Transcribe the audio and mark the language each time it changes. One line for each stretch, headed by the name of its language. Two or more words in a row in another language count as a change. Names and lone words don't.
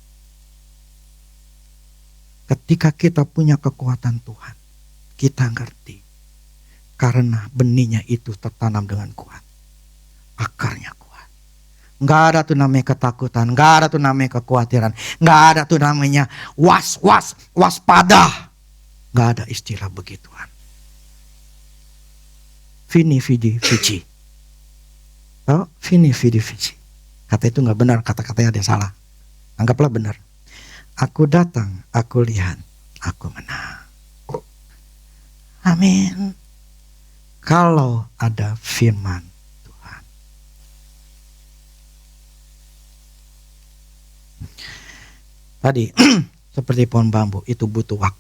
Indonesian: Ketika kita punya kekuatan Tuhan, kita ngerti. Karena benihnya itu tertanam dengan kuat. Akarnya kuat. Nggak ada tuh namanya ketakutan. Nggak ada tuh namanya kekhawatiran. Nggak ada tuh namanya waspada. Nggak ada istilah begituan.
Latin: Vini vidi vici. Oh, vini vidi vici.
Indonesian: Kata itu nggak benar. Kata-katanya ada yang salah. Anggaplah benar. Aku datang, aku lihat, aku menang. Amin. Kalau ada firman Tuhan. Tadi seperti pohon bambu itu butuh waktu.